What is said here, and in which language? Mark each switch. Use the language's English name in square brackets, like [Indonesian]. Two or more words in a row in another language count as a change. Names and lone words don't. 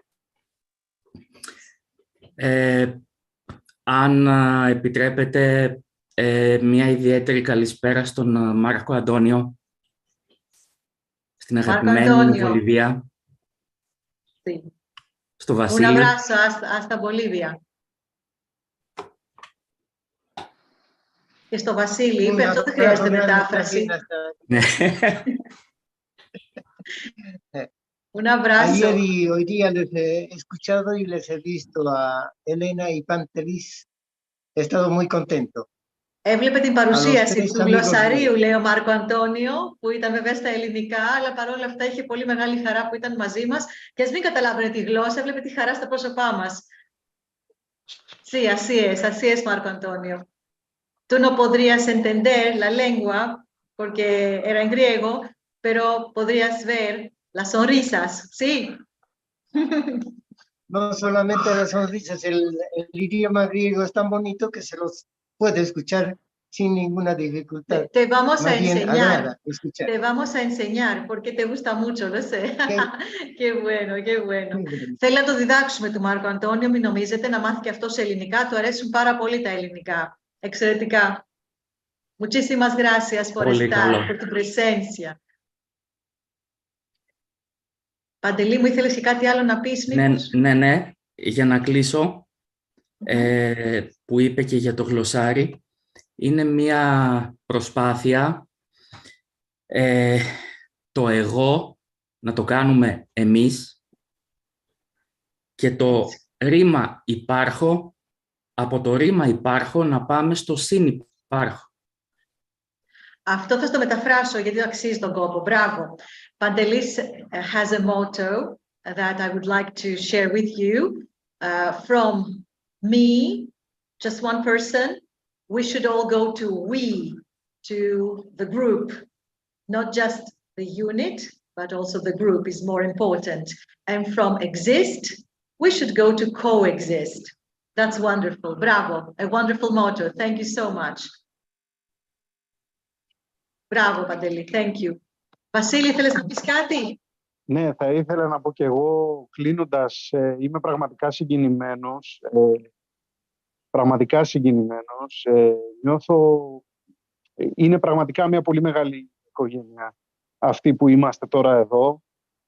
[Greek] Αν επιτρέπετε, μια ιδιαίτερη καλησπέρα στον Μάρκο Αντώνιο, στην αγαπημένη μου Βολιβία, στο Βασίλη. [Spanish] Un abrazo hasta Bolivia. [Greek] Και στο Βασίλη, είπε, αυτό δεν χρειάζεται μετάφραση. [Spanish] Un abrazo. Ayer y hoy día les he escuchado y les he visto a Elena y Pantelis. He estado muy contento. [Greek] Έβλεπε την παρουσίαση του γλωσσαρίου, λέει ο Μάρκο Αντώνιο, που ήταν βέβαια στα ελληνικά, αλλά παρόλα αυτά είχε πολύ μεγάλη χαρά που ήταν μαζί μας και ας μην καταλάβαινε τη γλώσσα, έβλεπε τη χαρά στα πρόσωπά μας. [Spanish] Sí, así es, Marco Antonio. Tú no podrías entender la lengua, porque era en griego, pero podrías ver las sonrisas, sí. No solamente las sonrisas, el idioma griego es tan bonito que se los puede escuchar sin ninguna dificultad. Te vamos a Más bien enseñar, agrada escuchar. te vamos a enseñar, porque te gusta mucho, lo sé. Qué bueno, qué bueno. [Greek] Θέλει να το διδάξουμε του Μάρκο Αντώνιο, μην νομίζετε, να μάθει και αυτό σε ελληνικά, του αρέσουν πάρα πολύ τα ελληνικά. Εξαιρετικά. [Spanish] Muchísimas gracias por estar, por tu presencia. [Greek] Παντελή, μου ήθελες και κάτι άλλο να πεις, μήπως? Ναι, για να κλείσω, που είπε και για το γλωσσάρι, είναι μια προσπάθεια το εγώ να το κάνουμε εμείς και το ρήμα υπάρχω, από το ρήμα υπάρχω να πάμε στο συνυπάρχω. Αυτό θα το μεταφράσω γιατί αξίζει τον κόπο. Μπράβο. [English] Pantelis has a motto that I would like to share with you. From me, just one person, we should all go to we, to the group. Not just the unit, but also the group is more important. And from exist, we should go to coexist. That's wonderful. Bravo. A wonderful motto. Thank you so much. [Greek] Μπράβο, Παντελή. [English] Thank you. [Greek] Βασίλη, θέλεις να πεις κάτι? Ναι, θα ήθελα να πω και εγώ, κλείνοντας, είμαι πραγματικά συγκινημένος. Νιώθω, είναι πραγματικά μια πολύ μεγάλη οικογένεια αυτή που είμαστε τώρα εδώ.